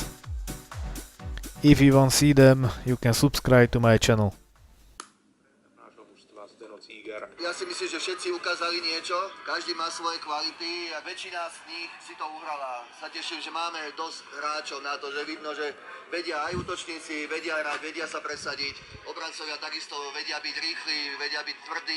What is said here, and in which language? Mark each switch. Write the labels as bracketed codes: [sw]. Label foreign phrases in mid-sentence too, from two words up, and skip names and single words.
[en] If you want to see them, you can subscribe to my channel. [sk] Ja si myslím, že všetci ukázali niečo, každý má svoje kvality a väčšina z nich si to uhrala. Sa teším, že máme dosť hráčov na to, že vidno, že vedia aj útočníci, vedia hrať, vedia sa presadiť. Obrancovia takisto vedia byť rýchli, vedia byť tvrdí.